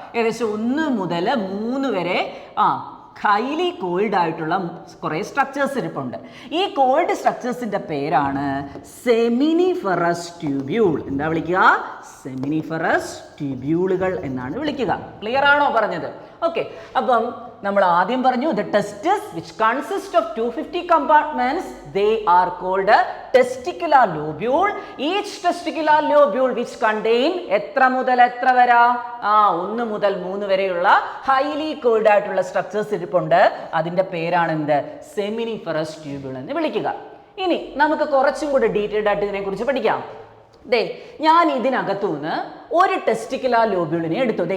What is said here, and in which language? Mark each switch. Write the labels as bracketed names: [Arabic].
[Malayalam] ഏകദേശം 1 മുതൽ 3 വരെ ഹൈലി കോയിൽഡ് ആയിട്ടുള്ള കുറേ സ്ട്രക്ചേഴ്സ് ഇരിപ്പുണ്ട്. ഈ കോയിൽഡ് സ്ട്രക്ചേഴ്സിന്റെ പേരാണ് സെമിനിഫറസ് ട്യൂബ്യൂൾ. എന്താ വിളിക്കുക? സെമിനിഫറസ് ട്യൂബ്യൂളുകൾ എന്നാണ് വിളിക്കുക. ക്ലിയർ ആണോ പറഞ്ഞത്? ഓക്കെ, അപ്പം നമ്മൾ ആദ്യം പറഞ്ഞു [English] the testis which consist of 250 compartments, they are called a testicular lobule. Each testicular lobule which contain [Malayalam] എത്ര മുതൽ എത്ര വരെ? 1 മുതൽ 3 വരെയുള്ള ഹൈലി കോയിൽഡ് ആയിട്ടുള്ള സ്ട്രക്ചേഴ്സ് ഇരിപ്പുണ്ട്. അതിന്റെ പേരാണ് എന്ത്? സെമിനിഫറസ് ട്യൂബ്യൂൾ എന്ന് വിളിക്കുക. ഇനി നമുക്ക് കുറച്ചും കൂടി ഡീറ്റെയിൽഡ് ആയിട്ട് ഇതിനെ കുറിച്ച് പഠിക്കാം. ഞാൻ ഇതിനകത്തുനിന്ന് ഒരു ടെസ്റ്റിക്കുലാർ ലോബ്യൂളിനെ എടുത്തു.